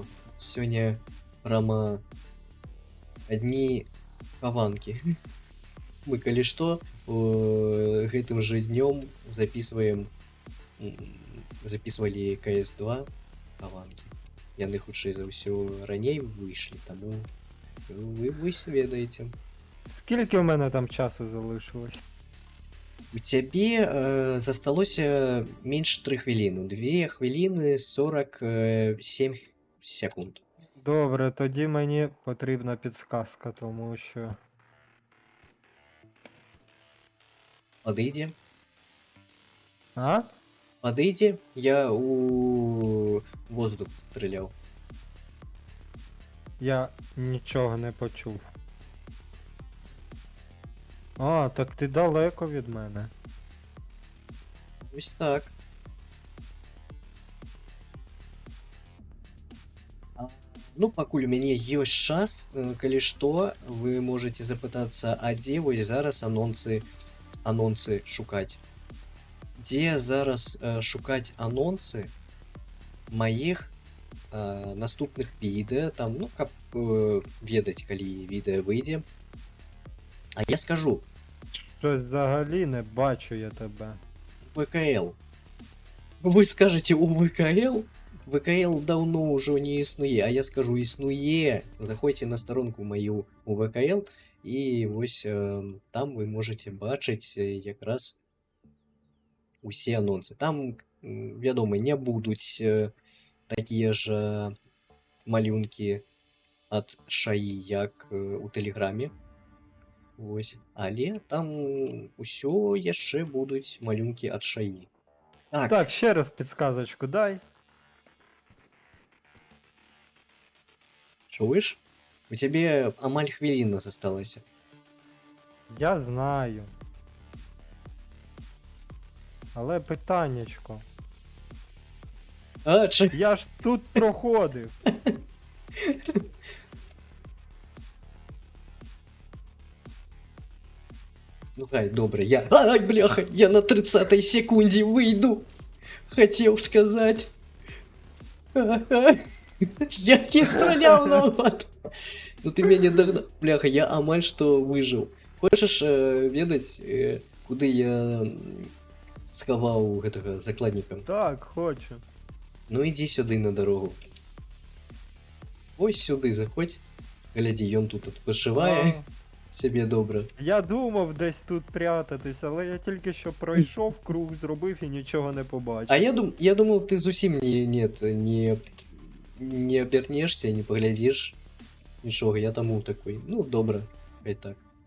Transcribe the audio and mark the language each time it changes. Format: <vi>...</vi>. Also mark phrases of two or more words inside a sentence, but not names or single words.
<be>Сёння прама адні хаванкі. Мы калі што гэтым жа днём записывалі CS2 хаванкі. Яны хутчэй за ўсё раней выйшлі, таму вы ведаеце.</be> <uk>Скільки в мене там часу залишилось?</uk> <be>У цябе засталося менш 3 хвіліны.</be> <uk>2 хвіліни 47 секунд. Добре, тоді мені потрібна підсказка, тому що.</uk> <be>Падыдзе. А?</be> <uk>Падыдзе, я у воздух стріляв. Я нічого не почув. А, так ти далеко від мене. Ось так. Ну,</uk> <be>пакуль у мяне ёсць час, калі што, вы можете запытацца, а дзе вось зараз анонсы шукаць. Дзе зараз шукаць анонсы маіх наступных відэа, там, ну, каб ведаць, калі відэа выйдзе. А я скажу.</be> <uk>Щось взагалі не бачу я тебе.</uk> <be>ВКЛ. Вы скажете у ВКЛ? ВКЛ давно ўжо не існуе, а я скажу, існуе. Заходзьце на старонку маю у ВКЛ, і вось там вы можете бачыць якраз усе анонсы. Там, вядома, не будуць такія ж малюнкі ад шаі, як у Тэлеграме. Вось. Але там усё яшчэ будуць малюнкі ад шаі.</be> <uk>Так, ще раз підсказочку дай. Чуєш? У тебе амаль хвилина засталася. Я знаю. Але питаннячко. А, чи... Я ж тут проходив. Ну хай, добре, я...</uk> <ru>Ай, бляха, я на 30-й секунде выйду. Хотел сказать. Я не стрелял назад. Ну ты меня догнал. Бляха, я амаль что выжил.</ru> <be>Хочешь ведать, куды я схаваў гэтага закладніка? Так, хочу. Ну иди сюды на дорогу.</be> <uk>Ось сюди заходь.</uk> <be>Глядзі, ён тут адпачывае.</be> <uk>Себе добре. Я думав десь тут прятатись, але я тільки що пройшов, круг зробив і нічого не побачив.</uk> <ru>А я думал, ты зусім не обернешься, не поглядишь нічого.</ru> <uk>Я тому такой, ну добре, хай так.</uk>